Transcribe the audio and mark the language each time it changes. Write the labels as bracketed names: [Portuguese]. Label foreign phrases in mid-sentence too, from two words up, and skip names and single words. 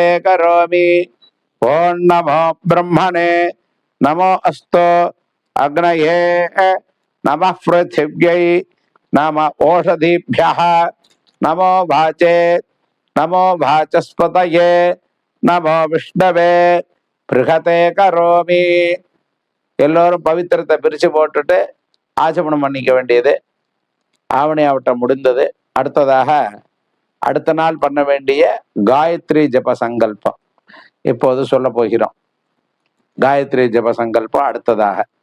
[Sanskrit] करोमि ओं नमो ब्रह्मणे नमो अस्तु अग्नये नमः पृथिव्यै नम ओषधिभ्यः नमो वाचे नमो वाचस्पतये नमो विष्णवे बृहते करोमि [Tamil] எல்லோரும் பவித்திரத்தை பிரிச்சு போட்டுட்டு ஆச்சமனம் பண்ணிக்க வேண்டியது. ஆவணி ஆவட்டம் முடிந்தது. அடுத்ததாக அடுத்த நாள் பண்ண வேண்டிய காயத்ரி ஜப சங்கல்பம் இப்போது சொல்ல போகிறோம். காயத்ரி ஜப சங்கல்பம் அடுத்ததாக.